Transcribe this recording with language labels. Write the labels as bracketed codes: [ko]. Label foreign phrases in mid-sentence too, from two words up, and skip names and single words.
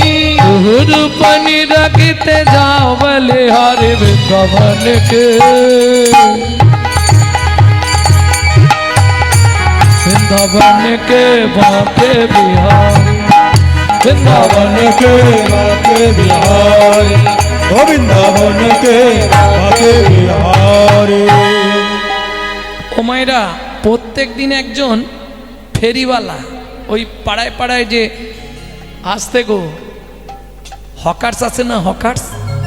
[hi] रूप निरखित जाओ बलिहारी वृंदावन के वृंदावन के बांके बिहारी वृंदावन के बाके बिहारी ओ वृंदावन के बाके बिहारी [bn] ও মায়েরা প্রত্যেক দিন একজন ফেরিওয়ালা ওই পাড়ায় পাড়ায় যে আসতে গো হকার্স আছে না হকার্স